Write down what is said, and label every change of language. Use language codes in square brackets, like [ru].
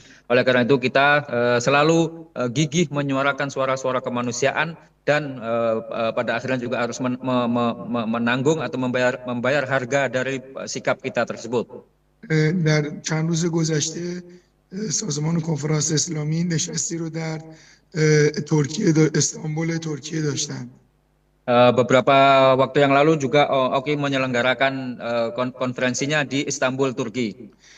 [id] Oleh karena itu kita selalu gigih menyuarakan suara-suara kemanusiaan dan pada akhirnya juga harus menanggung atau membayar harga dari sikap kita tersebut. [fa] در چند روز گذشته سازمان کنفرانس اسلامی نشستی رو در ترکیه استانبول ترکیه داشتن. [id] Beberapa waktu yang lalu juga OKI menyelenggarakan konferensinya di Istanbul, Turki.